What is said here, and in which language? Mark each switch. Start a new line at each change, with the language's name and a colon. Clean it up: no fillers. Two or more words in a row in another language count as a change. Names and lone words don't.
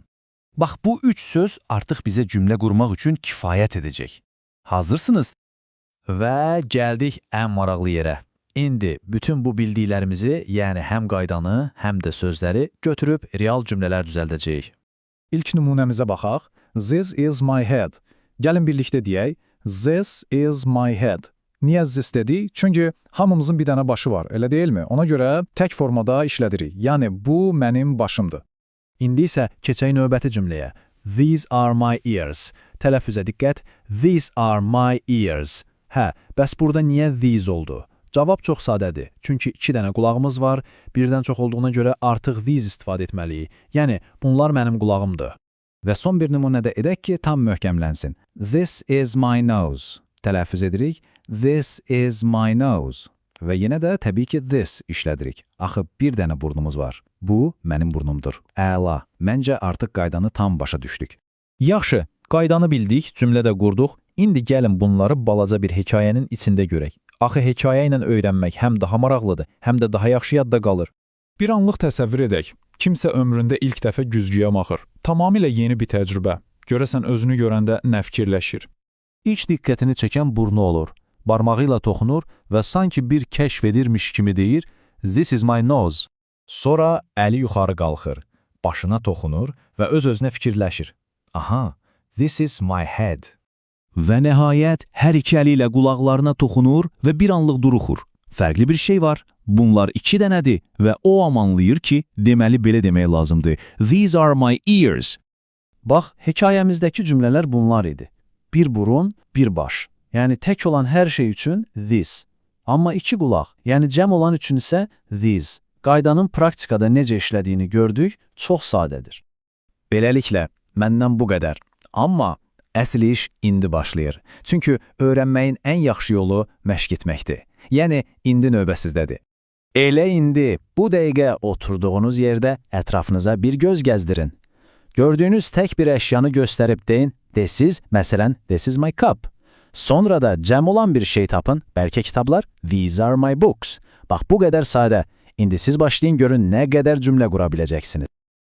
Azerbaijani: Bax, bu üç söz artıq bizə cümlə qurmaq üçün kifayət edəcək. Hazırsınız? Və gəldik ən maraqlı yerə. İndi bütün bu bildiklərimizi, yəni həm qaydanı, həm də sözləri götürüb real cümlələr düzəldəcəyik. İlk nümunəmizə baxaq.
English: This is my head.
Azerbaijani: Gəlin birlikdə deyək.
English: This is my head.
Azerbaijani: Niyə this dedik? Çünki hamımızın bir dənə başı var, elə deyilmi? Ona görə tək formada işlədirik. Yəni, bu mənim başımdır. İndi isə keçək növbəti cümləyə.
English: These are my ears.
Azerbaijani: Tələffüzə diqqət.
English: These are my ears.
Azerbaijani: Hə, bəs burada niyə these oldu? Cavab çox sadədir. Çünki iki dənə qulağımız var, birdən çox olduğuna görə artıq these istifadə etməliyik. Yəni, bunlar mənim qulağımdır. Və son bir nümunədə edək ki, tam möhkəmlənsin.
English: This is my nose.
Azerbaijani: Tələffüz edirik.
English: This is my nose.
Azerbaijani: Və yenə də təbii ki, this işlədirik. Axı, bir dənə burnumuz var. Bu, mənim burnumdur. Əla. Məncə artıq qaydanı tam başa düşdük. Yaxşı, qaydanı bildik, cümlədə qurduq. İndi gəlin bunları balaca bir hekayənin içində görək. Axı, hekayə ilə öyrənmək həm daha maraqlıdır, həm də daha yaxşı yadda qalır. Bir anlıq təsəvvür edək. Kimsə ömründə ilk dəfə güzgüyə baxır. Tamamilə yeni bir təcrübə. Görəsən özünü görəndə nə fikirləşir? İlk diqqətini çəkən burnu olur. Barmağı ilə toxunur və sanki bir kəşf edirmiş kimi deyir,
English: this is my nose.
Azerbaijani: Sonra əli yuxarı qalxır, başına toxunur və öz-özünə fikirləşir.
English: Aha, this is my head.
Azerbaijani: Və nəhayət, hər iki əli ilə qulaqlarına toxunur və bir anlıq duruxur. Fərqli bir şey var. Bunlar iki dənədir və o amanlayır ki, deməli belə demək lazımdır.
English: These are my ears.
Azerbaijani: Bax, hekayəmizdəki cümlələr bunlar idi. Bir burun, bir baş. Yəni tək olan hər şey üçün this. Amma iki qulaq, yəni cəm olan üçün isə these. Qaydanın praktikada necə işlədiyini gördük, çox sadədir. Beləliklə, məndən bu qədər. Amma əsl iş indi başlayır. Çünki öyrənməyin ən yaxşı yolu məşq etməkdir. Yəni, indi növbə sizdədir. Elə indi, bu dəqiqə oturduğunuz yerdə ətrafınıza bir göz gəzdirin. Gördüyünüz tək bir əşyanı göstərib deyin, məsələn,
English: this is my cup.
Azerbaijani: Sonra da cəm olan bir şey tapın, bəlkə kitablar,
English: these are my books.
Azerbaijani: Bax, bu qədər sadə. İndi siz başlayın görün nə qədər cümlə qura biləcəksiniz.